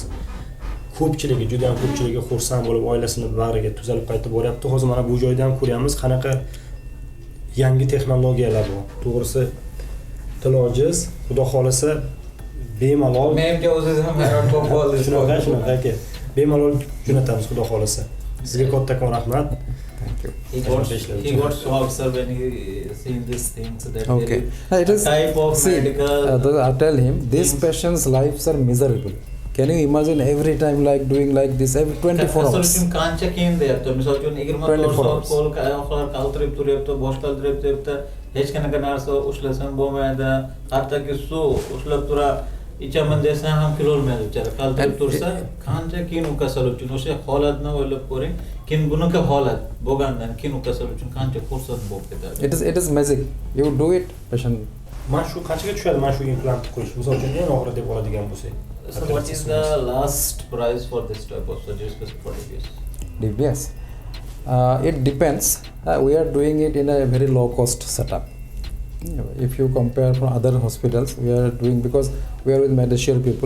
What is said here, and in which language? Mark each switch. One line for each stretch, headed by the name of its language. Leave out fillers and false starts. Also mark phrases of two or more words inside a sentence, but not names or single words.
Uzbek: Ko'pchiligi, juda ham ko'pchiligi xursand bo'lib oilasini bag'riga tuzalib qaytib boryapti. Hozir mana bu joyda ham ko'ryapmiz qanaqa yangi texnologiyalar bu. To'g'risi tilojiz, xudo xolasa bemalol. Menga o'zingiz ham hayron bo'lib qoldingiz. Shunaqa aka. Bemalol jo'natamiz xudo xolasa. Sizga kattakon rahmat.
English: He got shocked sir when he seen this thing. So that Okay. It is type of medical. I tell him these patients' lives are miserable. Can you imagine every time like doing like this every 24 hours?
Uzbek: Aslında kancha keyin deyapti. Misol uchun 24 soat qo'l oyoqlar qaltirib turyapti, bosh qaltirib turyapti. Hech qanaqa narsa ushlasam bo'lmaydi. Hattoki suv ushlab tura ichaman desam ham kelolmaydi ichari. Qaltirib tursa qancha keyin u kasal uchun o'sha holatni o'ylab ko'ring. Keyin bunaqa holat bo'lgandan keyin u kasal uchun qancha xursand bo'lib ketadi.
English: It is magic. You do it, patient.
Uzbek: Mana shu qanchaga tushadi mana shu implant qo'yish? Misol uchun eng og'ir deb oladigan bo'lsak.
English: So what is the last price for this type of surgery specific for DBS? DBS. It depends. We are doing it in a very low cost setup. If you compare from other hospitals, we are doing because we are with medical people.